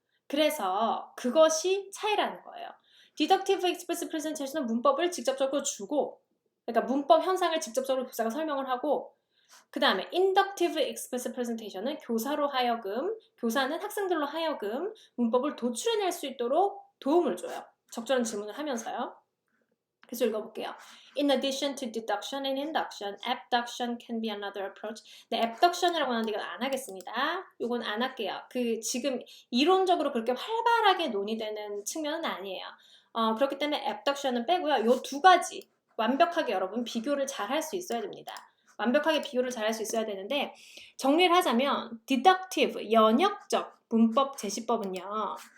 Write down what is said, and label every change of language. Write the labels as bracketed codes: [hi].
[ko] 그래서 그것이 차이라는 거예요. Deductive Explicit Presentation은 문법을 직접적으로 주고, 그러니까 문법 현상을 직접적으로 교사가 설명을 하고, 그 다음에 Inductive Explicit Presentation은 교사는 학생들로 하여금 문법을 도출해낼 수 있도록 도움을 줘요. 적절한 질문을 하면서요. 그래서 읽어볼게요. [en] In addition to deduction and induction, abduction can be another approach. [ko] 네, abduction이라고 하는데 이건 안 하겠습니다. 이건 안 할게요. 지금 이론적으로 그렇게 활발하게 논의되는 측면은 아니에요. 그렇기 때문에 abduction은 빼고요. 요 두 가지 완벽하게 여러분 비교를 잘 할 수 있어야 됩니다. 완벽하게 비교를 잘 할 수 있어야 되는데 정리를 하자면 deductive, 연역적 문법 제시법은요.